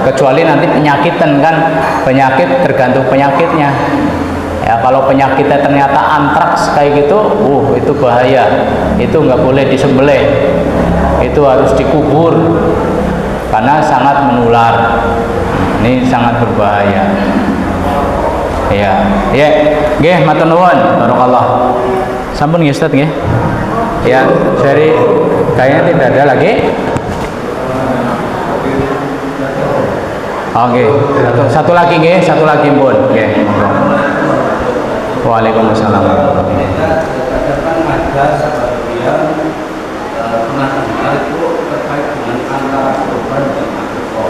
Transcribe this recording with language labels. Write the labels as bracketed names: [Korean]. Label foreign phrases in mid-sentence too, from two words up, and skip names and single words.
[Indonesian] Kecuali nanti penyakitan, kan penyakit tergantung penyakitnya, ya. Kalau penyakitnya ternyata antraks kayak gitu, itu bahaya, itu nggak boleh disembelih, itu harus dikubur karena sangat menular, ini sangat berbahaya, ya. [Javanese] Nggih, matur nuwun, barakallah. Sampun nggih Ustaz nggih. [Indonesian] Ya, dari kayaknya tidak ada lagi. Oke, satu lagi nggih, satu lagi pun. Nggih. Waalaikumsalam. Ada sebagian pernah dengar itu terkait dengan antara kurban dan akikah.